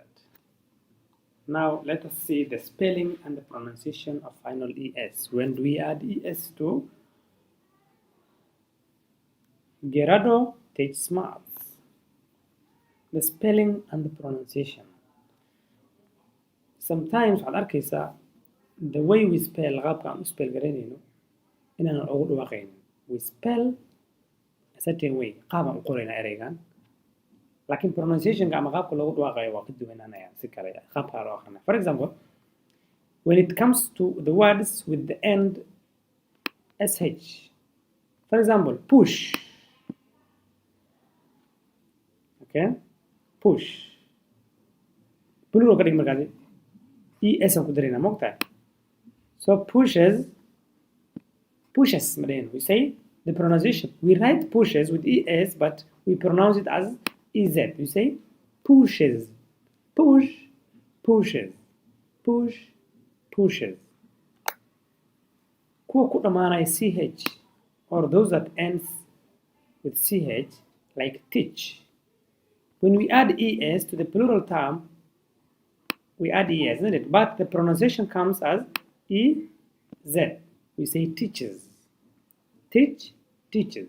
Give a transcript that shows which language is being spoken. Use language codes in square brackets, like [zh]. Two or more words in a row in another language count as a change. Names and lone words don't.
[en] Now let us see the spelling and the pronunciation of final ES. When do we add ES to Gerardo teaches maths? The spelling and the pronunciation. [so] Sometimes waxaad arkaysaa [en] the way we spell [so] qaabka aan u spell garanayno inaan ugu dhawaaqayno. [en] We spell a certain way. [so] qaab aan u qoraynaa ereygan. Laakiin pronunciation ama qaabka loogu dhawaaqayo waa ka duwanaanaya si kale qaabka loo aqrinayo. [en] For example, when it comes to the words with the end sh. For example, push. Okay? Push. [so] Plural ka dhig markaasi es aan ku darayna moogtahay. So pushes madayno. [en] We say the pronunciation. We write pushes with es but we pronounce it as ez. You say pushes. Push, pushes. Push, pushes. [so] Kuwa ku dhamaanaya [en] ch or those that ends with ch like teach. When we add es to the plural term, we add es, isn't it? But the pronunciation comes as ez. We say teaches. Teach, teaches.